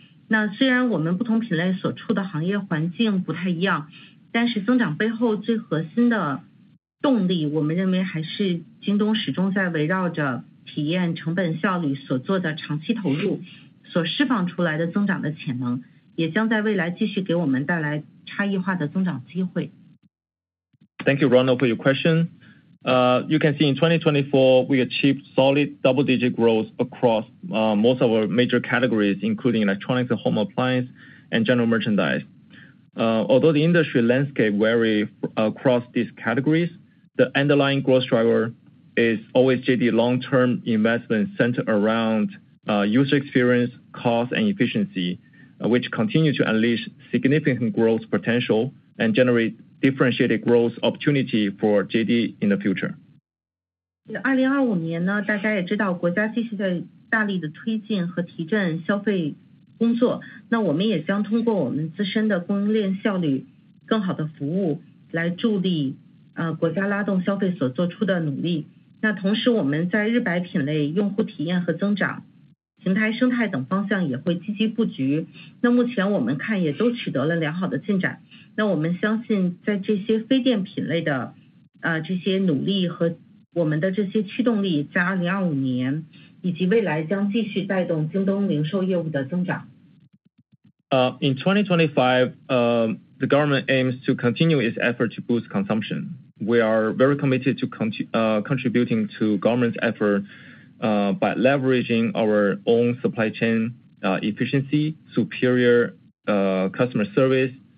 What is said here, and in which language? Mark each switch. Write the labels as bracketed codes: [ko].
[zh] 那虽然我们不同品类所处的行业环境不太一样，但是增长背后最核心的动力，我们认为还是京东始终在围绕着体验、成本效率所做的长期投入，所释放出来的增长的潜能，也将在未来继续给我们带来差异化的增长机会。 [en] Thank you, Ronald, for your question. You can see in 2024, we achieved solid double-digit growth across most of our major categories, including electronics and home appliance and general merchandise. Although the industry landscape varies across these categories, the underlying growth driver is always JD long-term investment centered around user experience, cost, and efficiency, which continue to unleash significant growth potential and generate differentiated growth opportunity for JD in the future. [zh] 2025年呢，大家也知道，国家继续在大力的推进和提振消费工作。那我们也将通过我们自身的供应链效率、更好的服务，来助力国家拉动消费所做出的努力。那同时，我们在日白品类、用户体验和增长、平台生态等方向也会积极布局。那目前我们看也都取得了良好的进展。那我们相信，在这些非电品类的这些努力和我们的这些驱动力，在2025年以及未来将继续带动京东零售业务的增长。 [en] In 2025, the government aims to continue its effort to boost consumption. We are very committed to contributing to government's effort by leveraging our own supply chain efficiency, superior customer service.